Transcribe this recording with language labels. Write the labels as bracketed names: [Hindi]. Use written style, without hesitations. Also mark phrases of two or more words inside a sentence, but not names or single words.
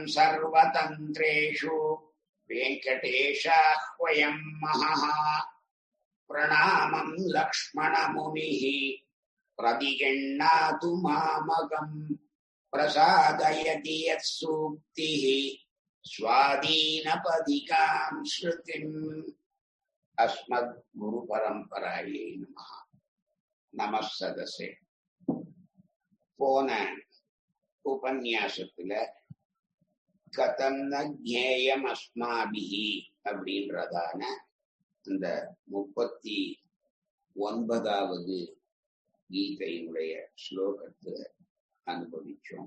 [Sanskrit] सर्वतन्त्रेषु वेङ्कटेशाह्वयम् महः प्रणामम् लक्ष्मणमुनिः प्रतिगृह्णातु मामकम् प्रसादयति यत्सूक्तिः स्वाधीनपदिकाम् श्रुतिम् अस्मद्गुरुपरम्परायै नमः. नमः सदसे. [Tamil] போன உபன்யாசத்துல [Sanskrit] कथं न ज्ञेयम् अस्माभिः [Tamil] அப்படின்றதான இந்த 39வது கீதையினுடைய ஸ்லோகத்தை அனுபவிச்சோம்.